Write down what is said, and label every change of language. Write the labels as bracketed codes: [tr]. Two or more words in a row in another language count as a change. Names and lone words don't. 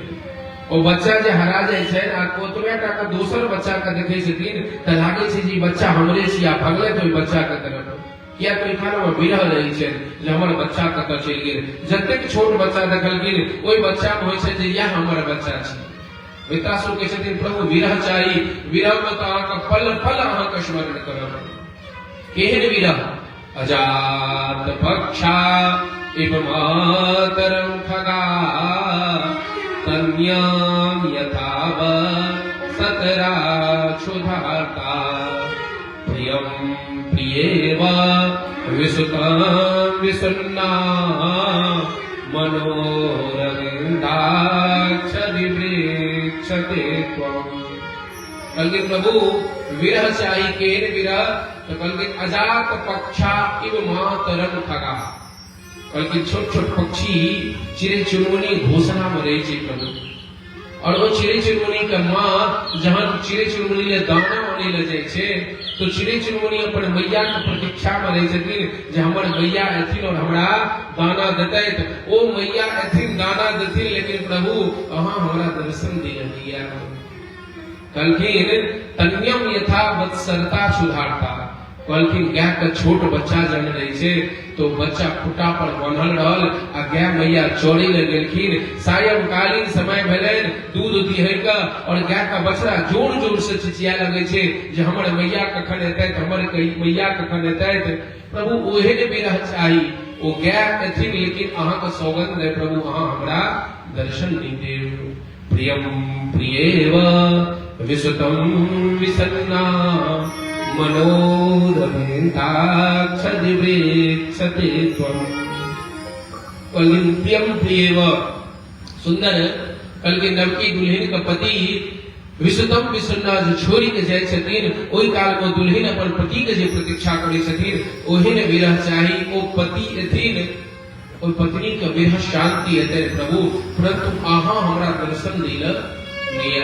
[mai] ओ बच्चा जे हरा जाय छै आ ओतबे टा के दोसर बच्चा के देखै छथिन त लागै छै जे बच्चा हमरे छी, आ भगले तो बच्चा के तरफ, किया तो खाना में विरह रहै छै जे हमर बच्चा कतऽ चलि गेल। जतेक छोट बच्चा देखलखिन ओहि बच्चा में होइ छै जे यह हमर बच्चा छी। वृत्रासुर कहै छथिन प्रभु विरह चाही, विरह में तो अहाँके पल पल अहाँके स्मरण करब। केहन विरह? [sa] अजात पक्षा इव मातरं खगा तन्याम यथाव सतरा क्षुधार्ता प्रियं प्रियेव विसुतं विसन्ना मनोरविन्दाक्षदिवृक्षते त्वम्। [mai] कहलखिन प्रभु विरह चाही। केन विरह? तो कहलखिन [sa] अजात पक्षा इव मातरं खगा। [mai] कहलखिन छोट छोट पक्षी चिड़ै चुनमुनी घोषणा में रहे छे प्रभु, और वो चिड़ै चुनमुनी के माँ जहाँ चिड़ै चुनमुनी ले दाना आने ले जाय छे तो चिड़ै चुनमुनी अपन मैया के प्रतीक्षा में रहे छथिन जे हमर मैया एथिन और हमरा दाना देतैथ। ओ मैया एथिन दाना देथिन, लेकिन प्रभु अहाँ हमरा दर्शन दिया। कहलखिन [sa] तन्यम यथा वत्सरता सुधारता। [mai] कहलखिन गाय के छोट बच्चा जन्म रहे छे तो बच्चा खुटा पर बांधल रहल आ गाय मैया चोरी ले गेलखिन। सायंकालीन समय भेलैन, दूध दिहै का और गाय का बछड़ा जोर जोर से चिचिया लगे छे जे हमर मैया कखन एतैथ, हमर मैया कखन एतैथ। प्रभु ओहे ने विरह चाही। ओ गाय एथिन, लेकिन अहाँ के सौगंध है प्रभु अहाँ हमरा दर्शन नहीं देव। [sa] प्रियम प्रियेव विसुतं विसन्ना मनोरविन्दाक्षदिवृक्षते त्वम्। [mai] कहलखिन [sa] प्रियम प्रियेव [mai] सुंदर। कहलखिन नवकी दुल्हन का पति [sa] विसुतम विसन्ना [mai] जो छोरी के जाय छथिन ओहि काल में दुल्हन अपन पति के जे प्रतीक्षा करै छथिन ओहे ने विरह चाही। ओ पति एथिन, ओ पत्नी के विरह शांति हेतै प्रभु, परंतु अहाँ हमरा दर्शन दिला नहीं।